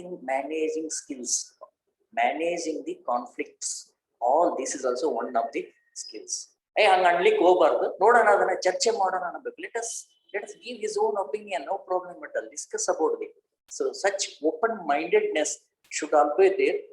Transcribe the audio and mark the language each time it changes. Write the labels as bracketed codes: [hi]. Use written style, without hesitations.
[en] Managing skills, managing the conflicts, all this is also one of the skills. [kn] ಹಂಗ ಅನ್ಲಿಕ್ಕೆ ಹೋಗ್ಬಾರ್ದು, ನೋಡೋಣ ಅದನ್ನ ಚರ್ಚೆ ಮಾಡೋಣ ಅನ್ನಬೇಕು. [en] let us give his own opinion, no problem at all, discuss about it. So such open mindedness should always there.